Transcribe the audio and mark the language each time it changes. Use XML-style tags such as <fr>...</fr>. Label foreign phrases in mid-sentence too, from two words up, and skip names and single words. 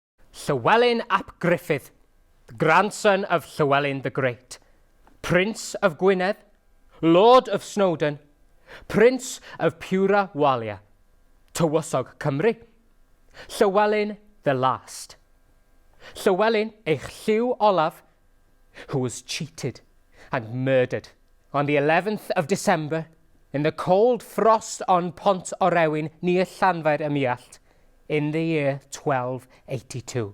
<en>Llywelyn ap Gruffudd, the grandson of Llywelyn the Great, Prince of Gwynedd, Lord of Snowdon, Prince of Pura Walia,</en> <cy>Tywysog Cymru,</cy> <en>Llywelyn the Last.</en> <cy>Llywelyn eich Llyw Olaf,</cy> <en>who was cheated and murdered on the 11th of December in the cold frost on Pont Orewin near Llanfair y Muallt in the year 1282.</en>